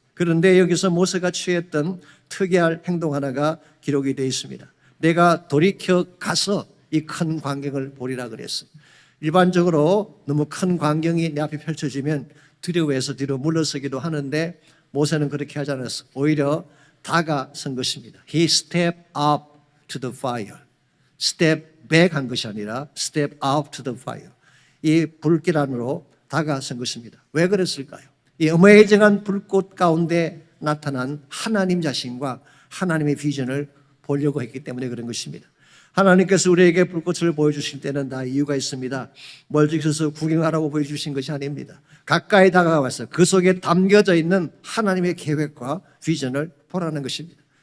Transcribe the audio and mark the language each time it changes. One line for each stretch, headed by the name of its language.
Korean: 그런데 여기서 모세가 취했던 특이할 행동 하나가 기록이 되어 있습니다. 내가 돌이켜 가서 이 큰 광경을 보리라 그랬어요. 일반적으로 너무 큰 광경이 내 앞에 펼쳐지면 두려워해서 뒤로 물러서기도 하는데 모세는 그렇게 하지 않았어. 오히려 다가선 것입니다.
English: He stepped up to the fire. Step back 한 것이 아니라 step up to the fire.
Korean: 이 불길 안으로 다가선 것입니다. 왜 그랬을까요? 이 어메이징한 불꽃 가운데 나타난 하나님 자신과 하나님의 비전을 보려고 했기 때문에 그런 것입니다. 하나님께서 우리에게 불꽃을 보여주실 때는 다 이유가 있습니다. 멀리 있어서 구경하라고 보여주신 것이 아닙니다. 가까이 다가와서 그 속에 담겨져 있는 하나님의 계획과 비전을 보라는 것입니다.